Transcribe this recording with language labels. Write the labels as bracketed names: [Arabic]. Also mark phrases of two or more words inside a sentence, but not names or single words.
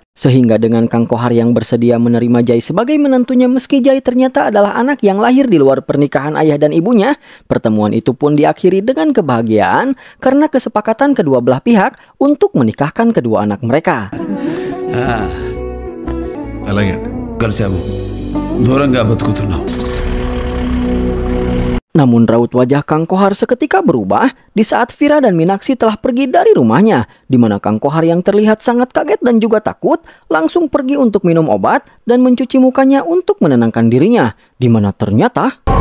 [Indonesian] Sehingga dengan Kang Kohar yang bersedia menerima Jay sebagai menantunya meski Jay ternyata adalah anak yang lahir di luar pernikahan ayah dan ibunya, pertemuan itu pun diakhiri dengan kebahagiaan karena kesepakatan kedua belah pihak untuk menikahkan kedua anak mereka. Kalian, [Telugu] కలిసాము దూరంగా బతుకుతున్నాం. [Indonesian] Namun raut wajah Kang Kohar seketika berubah di saat Vira dan Minaksi telah pergi dari rumahnya, di mana Kang Kohar yang terlihat sangat kaget dan juga takut langsung pergi untuk minum obat dan mencuci mukanya untuk menenangkan dirinya, di mana ternyata